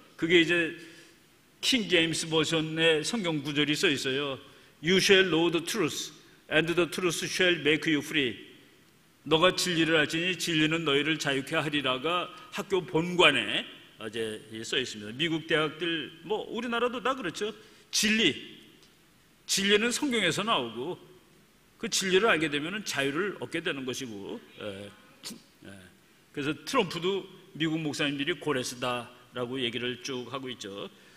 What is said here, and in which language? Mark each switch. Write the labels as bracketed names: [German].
[Korean] 그게 이제 킹 제임스 버전의 성경 구절이 써 있어요. [English] You shall know the truth, and the truth shall make you free. [Korean] 너가 진리를 알지니 진리는 너희를 자유케 하리라가 학교 본관에 이제 써 있습니다. 미국 대학들, 뭐 우리나라도 다 그렇죠. 진리는 성경에서 나오고 그 진리를 알게 되면 자유를 얻게 되는 것이고, 그래서 트럼프도 미국 목사님들이 고레스다라고 얘기를 쭉 하고 있죠.